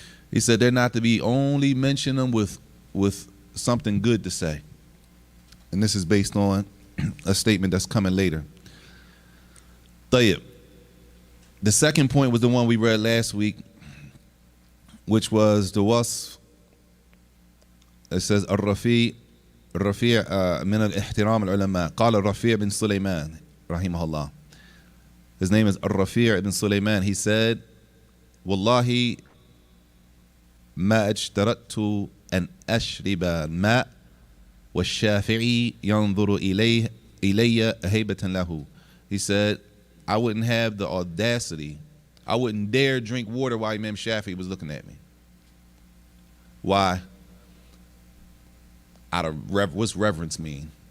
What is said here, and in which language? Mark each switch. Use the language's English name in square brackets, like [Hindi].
[English] He said they're not to be only mention them with something good to say. And this is based on a statement that's coming later. [Arabic] طيب. [English] The second point was the one we read last week, which was the wasf. It says [Arabic] الرفيع من الاحترام العلماء. قال الرفيع بن سليمان رحمه الله. [English] His name is الرفيع ibn Sulaiman. He said, [Arabic] والله ما اجترأت أن أشرب الماء والشافعي ينظر إلي هيبة له. [English] He said, I wouldn't have the audacity, I wouldn't dare drink water while Imam Shafi'i was looking at me. Why? Out of what's reverence mean?